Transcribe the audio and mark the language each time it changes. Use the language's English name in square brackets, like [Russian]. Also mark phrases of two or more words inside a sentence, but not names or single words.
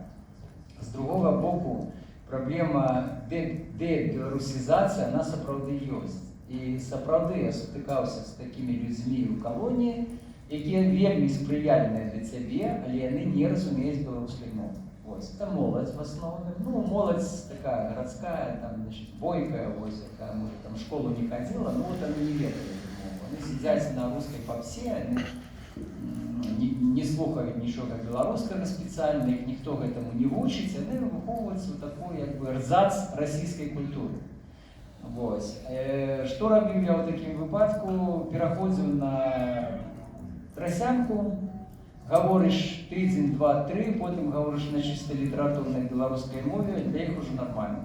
[Belarusian] З другога боку, праблема дебеларусізацыі, она сапраўды ёсць. І сапраўды я сутыкаўся з такімі людзьмі ў калоніі, якія вельмі спрыяльныя для цябе, але яны не разумеюць беларускай мовы. Вось, это моладзь в асноўным. [Russian] Ну, моладзь такая городская, там, значит, бойкая, вось, якая, может, там, в школу не ходила, но вот они не ведают эту мову. Они сидят на русской попсе, они не [Belarusian] слухают нічога беларускага спецыяльна, іх ніхто гэтаму не вучыць, яны выхоўваюцца ў такой, як бы, эрзац расійскай культуры. Вось. Што рабіў я ў такім выпадку? Пераходзіў на трасянку, гаворыш тыдзень, два, тры, потым гаворыш на чыста літаратурнай беларускай мове, для іх ужо нармальна.